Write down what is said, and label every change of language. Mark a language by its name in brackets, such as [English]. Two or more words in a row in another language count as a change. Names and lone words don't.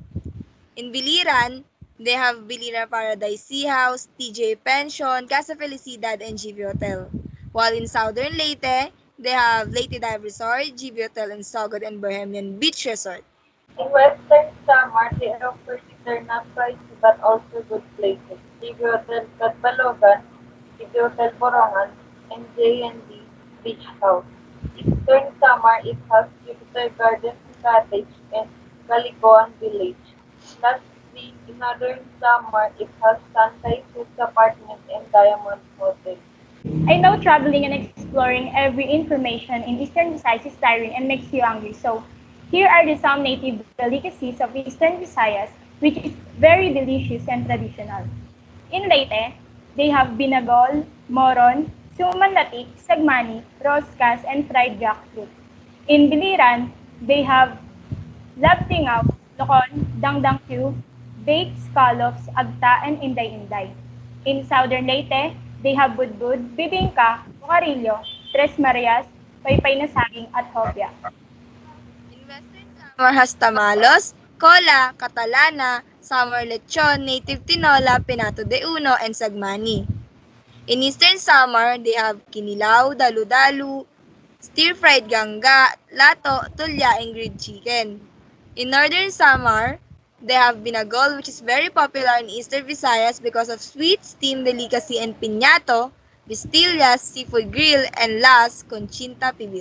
[English] In Biliran, they have Biliran Paradise Sea House, TJ Pension, Casa Felicidad, and GV Hotel. While in Southern Leyte, they have Leyte Dive Resort, GV Hotel, and Sogod and Bohemian Beach Resort. In Western Samar, they offer they're not pricey but also good places. Sige Hotel Catbalogan, Sige Hotel Borongan, and J&D Beach House. Eastern Samar, it has Jupiter Gardens and Cottage and Kalikowan Village. Lastly, in Northern Samar, it has Sunrise Suites Apartment and Diamond Hotel. I know traveling and exploring every information in Eastern Visayas is tiring and makes you hungry. So, here are the some native delicacies of Eastern Visayas, which is very delicious and traditional. In Leyte, they have binagol, moron, sumanlatik, sagmani, roscas, and fried jackfruit. In Biliran, they have labtingaw, lokon, dangdang stew, baked scallops, agta, and inday-inday. In southern Leyte, they have budbud, bibingka, bukarilyo, tres marias, paypay na saging, at hopya. In Western Samar has Tamalos, Cola, Catalana, Samar Lechon, Native Tinola, Pinato de Uno, and Sagmani. In Eastern Samar, they have Kinilaw, Dalu-Dalu, stir-fried gangga, lato, tulya, and grilled chicken. In Northern Samar, they have binagol, which is very popular in Eastern Visayas because of sweet steamed delicacy and piñato, vistillas, seafood grill, and last, conchinta pibil.